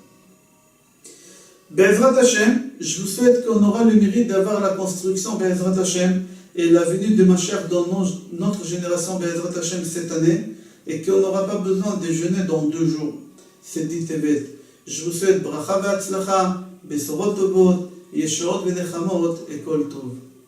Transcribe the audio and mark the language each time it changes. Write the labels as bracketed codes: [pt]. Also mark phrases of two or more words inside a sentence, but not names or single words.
[he] בעזרת השם, [fr] je vous souhaite qu'on aura le mérite d'avoir la construction [he] בעזרת השם [fr] et la venue de Mashiach dans notre génération [he] בעזרת השם [fr] cette année, et qu'on n'aura pas besoin de jeûner dans 2 jours. c'est dit Tevet. Je vous souhaite [he] ברכה והצלחה בשורות טובות ישועות ונחמות [fr] et [he] כל טוב.